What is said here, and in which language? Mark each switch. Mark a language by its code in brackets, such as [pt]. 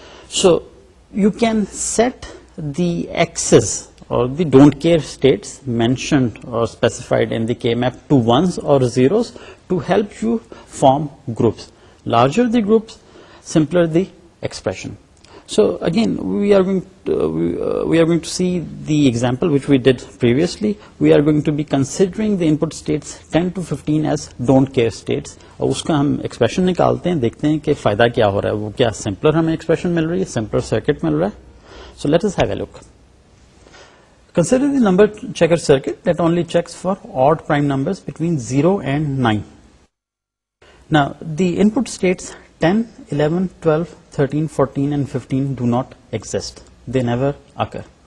[en] So you can set the X's or the don't care states mentioned or specified in the K map to ones or zeros to help you form groups. Larger the groups, simpler the expression. So again we are going to see the example which we did previously. We are going to be considering the input states 10 to 15 as don't care states, [ur] اور اس کا ہم expression نکالتے ہیں, دیکھتے ہیں کہ فائدہ کیا ہو رہا ہے, وہ کیا سمپلر ہمیں ایکسپریشن مل رہی ہے, سمپلر سرکٹ مل رہا ہے. [en] So let us have a look. Consider the number checker circuit that only checks for odd prime numbers between 0 and 9. Now the input states 10, 11, 12, 13, 14 and 15 do not exist. They never occur.